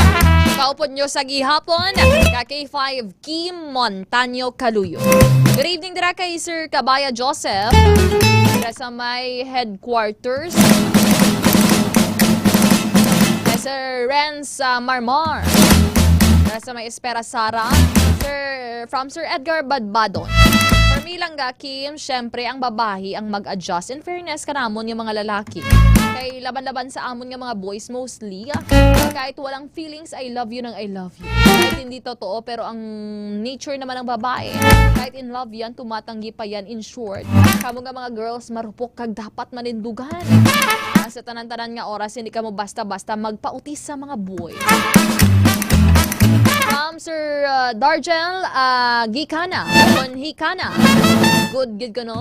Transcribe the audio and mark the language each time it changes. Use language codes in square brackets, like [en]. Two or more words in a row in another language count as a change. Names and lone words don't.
[hil] Kaupod nyo sa gihapon, ka K5 Kim Montaño Caluyo. [en] Good evening [hil] dira kay Sir Cabaya Joseph. Dira sa may headquarters. Sir Renz Marmar. Sa may Espera Sara. From Sir Edgar Badbadon. [en] For me [tl] lang Kim, syempre ang babae ang mag-adjust. [en] In fairness [hil] kanamon yung mga lalaki. Kay laban-laban sa amon nga mga boys mostly. [tl] Kahit walang feelings, [en] I love you [tl] nang [en] I love you. [tl] Kahit hindi totoo, pero ang nature naman ng babae. Kahit [en] in love [tl] yan, tumatanggi pa yan. [en] In short, [hil] kamo nga mga girls, marupok kag dapat manindugan. Sa tanan-tanan nga oras, hindi ka mo basta-basta magpautis sa mga boy. Sir Dargel Gikana, Hikana. Good ka no?